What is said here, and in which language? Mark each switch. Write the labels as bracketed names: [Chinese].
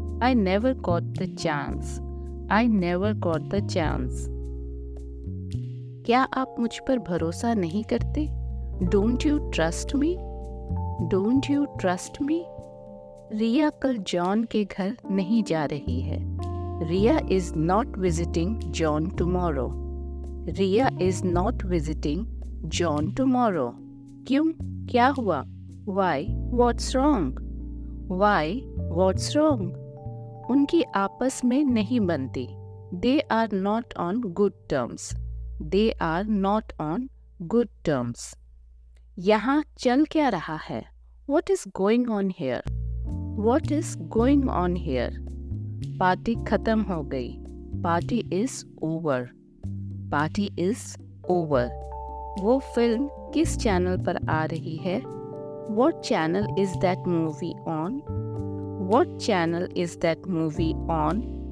[English] I never got the chance. I never got the chance. [Hindi] क्या आप मुझ पर भरोसा नहीं करते? [English] Don't you trust me? Don't you trust me? [Hindi] रिया कल जॉन के घर नहीं जा रही है. [English] Riya is not visiting John tomorrow. Riya is not visiting John tomorrow. [Hindi] क्यों? क्या हुआ? [English] Why? What's wrong? Why? What's wrong? [Hindi] उनकी आपस में नहीं बनती. [English] They are not on good terms. They are not on good terms. [Hindi] यहाँ चल क्या रहा है? [English] What is going on here? What is going on here? [Hindi] Party खत्म हो गई. [English] Party is over. Party is over. [Hindi] वो फिल्म किस चैनल पर आ रही है? [English] What channel is that movie on? What channel is that movie on?